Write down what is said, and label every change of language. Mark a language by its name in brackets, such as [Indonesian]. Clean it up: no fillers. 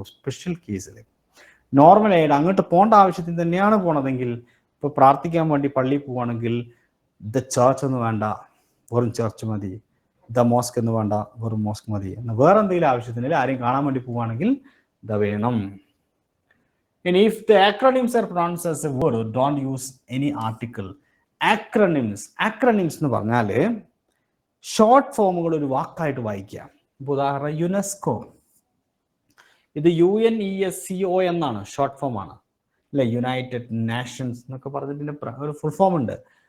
[Malayalam] Special കേസിൽ നോർമലായിട്ട് അങ്ങോട്ട് പോകേണ്ട ആവശ്യത്തിന് തന്നെയാണ് പോണതെങ്കിൽ, ഇപ്പോൾ പ്രാർത്ഥിക്കാൻ വേണ്ടി പള്ളിയിൽ പോവുകയാണെങ്കിൽ ദ ചർച്ച് എന്ന് വേണ്ട, വെറും ചർച്ച് മതി. ദ മോസ്ക് എന്ന് വേണ്ട, വെറും മോസ്ക് മതി. എന്നാൽ വേറെ എന്തെങ്കിലും ആവശ്യത്തിന് ആരെയും കാണാൻ വേണ്ടി പോവുകയാണെങ്കിൽ ദ വേണം. [English] And if the acronyms are pronounced as a word, don't use any article. [Malayalam] Acronyms എന്ന് പറഞ്ഞാൽ ഷോർട്ട് ഫോമുകൾ ഒരു വാക്കായിട്ട് വായിക്കാം. ഉദാഹരണം യുനെസ്കോ, ഇത് UNESCO എന്നാണ്, ഷോർട്ട് ഫോം ആണ് അല്ലെ. യുണൈറ്റഡ് നേഷൻസ് എന്നൊക്കെ പറഞ്ഞിട്ട് ഒരു ഫുൾ ഫോം ഉണ്ട്.